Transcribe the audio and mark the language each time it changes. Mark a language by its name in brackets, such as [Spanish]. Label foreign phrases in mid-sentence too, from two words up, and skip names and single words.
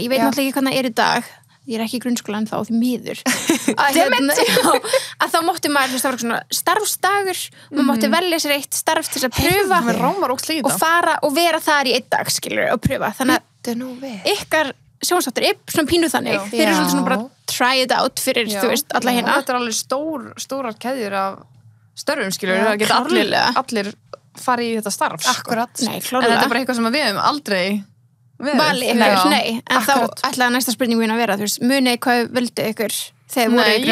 [Icelandic] Ég veit náttúrulega ekki hvernig það er í dag. Ég er ekki í grunnskóla en þá því miður. Að þá mátti maður, það var svona starfsdagur, maður mátti velja sér eitt starf til þess að pröfa og fara og vera þar í 1 dag, skilur, og pröfa. Þannig að ykkar sjónvarpsþáttur svona pínu þannig, þeir eru svolítið svona bara [English] try it out [Icelandic] fyrir, þú veist, alla hérna. Þetta alveg stórar keðjur af störfum, skilur, það geta allir farið í þetta starf. Akkurat. Nei, En klárlega. þetta er bara eitthvað sem við höfum aldrei Vali, nei, en þá ætlaði næsta spurning mín að vera, þú veist, munið hvað vildu ykkur þegar voru í